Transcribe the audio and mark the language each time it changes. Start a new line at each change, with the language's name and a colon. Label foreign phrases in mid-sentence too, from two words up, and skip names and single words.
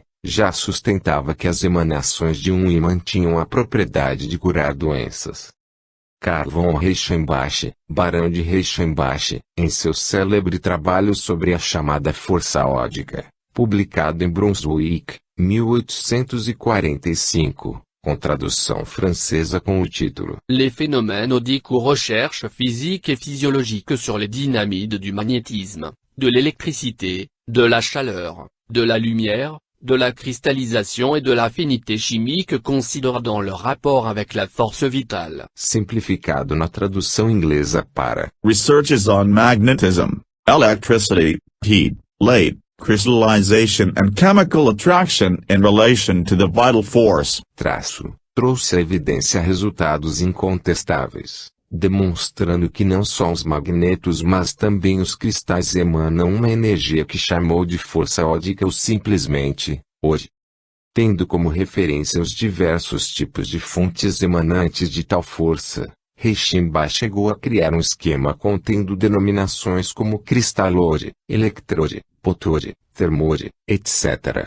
Portuguese: Já sustentava que as emanações de um ímã tinham a propriedade de curar doenças. Karl von Reichenbach, barão de Reichenbach, em seu célebre trabalho sobre a chamada força ódica, publicado em Brunswick, 1845, com tradução francesa com o título Les phénomènes odiques aux recherches physiques et physiologiques sur les dynamides du magnétisme, de l'électricité, de la chaleur, de la lumière, de la cristallisation et de l'affinité chimique considérant dans leur rapport avec la force vitale. Simplificado na tradução inglesa para Researches on magnetism, electricity, heat, light, crystallization and chemical attraction in relation to the vital force. Trouxe à evidência resultados incontestáveis, demonstrando que não só os magnetos mas também os cristais emanam uma energia que chamou de força ódica ou simplesmente, hoje. Tendo como referência os diversos tipos de fontes emanantes de tal força, Reichenbach chegou a criar um esquema contendo denominações como cristalode, electrode, potode, termode, etc.